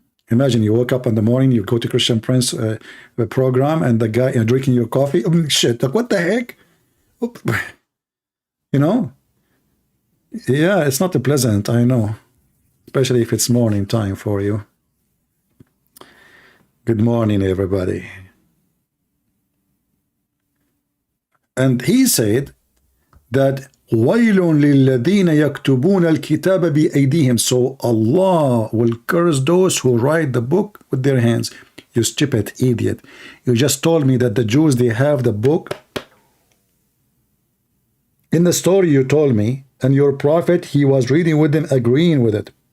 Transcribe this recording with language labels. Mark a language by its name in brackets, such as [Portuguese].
[English] Imagine you woke up in the morning, you go to Christian Prince program, and the guy drinking your coffee. Shit, like what the heck? You know? Yeah, it's not pleasant, I know. Especially if it's morning time for you. Good morning, everybody. And he said that [Arabic] وَيْلٌ لِلَّذِينَ يَكْتُبُونَ الْكِتَابَ بِأَيْدِيهِمْ. [English] So Allah will curse those who write the book with their hands. You stupid idiot. You just told me that the Jews, they have the book. In the story you told me, and your prophet, he was reading with them, agreeing with it.